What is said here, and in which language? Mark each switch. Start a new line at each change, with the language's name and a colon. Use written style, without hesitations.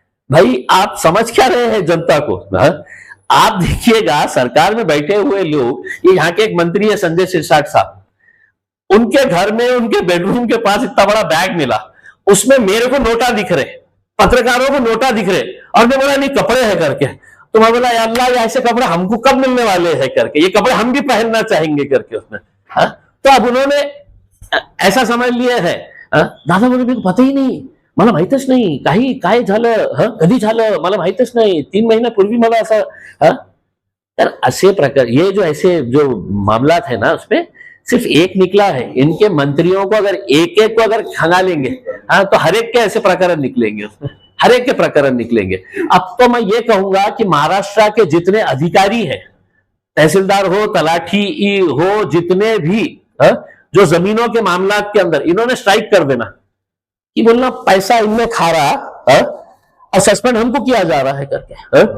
Hindi: भाई आप समझ क्या रहे हैं जनता को? आप देखिएगा सरकार में बैठे हुए लोग, ये यहाँ के एक मंत्री है संजय सिरसाट साहब, उनके घर में उनके बेडरूम के पास इतना बड़ा बैग मिला, उसमें मेरे को नोटा दिख रहे, पत्रकारों को नोटा दिख रहे, और मैं बोला नहीं कपड़े हैं करके, तो मैं बोला अल्लाह ये ऐसे कपड़े हमको कब मिलने वाले हैं करके, ये कपड़े हम भी पहनना चाहेंगे करके उसमें। तो अब उन्होंने ऐसा समझ लिया है, दादा बोले मेरे को पता ही नहीं,
Marathi: मला माहितच नाही, काही काय झालं, कधी झालं मला माहितच नाही, 3 महिन्यापूर्वी मला असं। तर असे प्रकार,
Hindi: ये जो ऐसे जो मामला है ना उसमें सिर्फ एक निकला है। इनके मंत्रियों को अगर एक को अगर खंगा लेंगे, तो हर एक के ऐसे प्रकरण निकलेंगे उसमें, हर एक के प्रकरण निकलेंगे। अब तो मैं ये कहूंगा कि महाराष्ट्र के जितने अधिकारी हैं, तहसीलदार हो, तलाठी हो, जितने भी जो जमीनों के मामला के अंदर, इन्होंने स्ट्राइक कर देना कि बोलना पैसा इनमें खा रहा और सस्पेंड हमको किया जा रहा है करके।